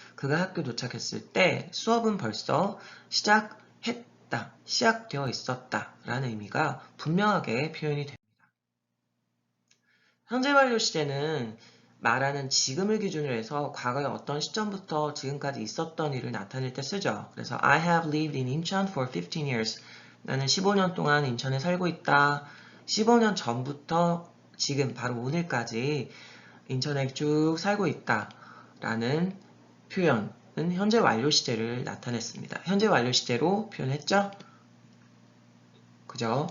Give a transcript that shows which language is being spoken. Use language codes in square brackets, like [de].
[ko] 그가 학교 도착했을 때 수업은 벌써 시작했다, 시작되어 있었다 라는 의미가 분명하게 표현이 됩니다. 현재 완료 시제는 말하는 지금을 기준으로 해서 과거의 어떤 시점부터 지금까지 있었던 일을 나타낼 때 쓰죠. 그래서 [en] I have lived in Incheon for 15 years. [ko] 나는 15년 동안 인천에 살고 있다. 15년 전부터 지금 바로 오늘까지 인천에 쭉 살고 있다. 라는 표현은 현재 완료 시제를 나타냈습니다. 현재 완료 시제로 표현했죠? 그죠?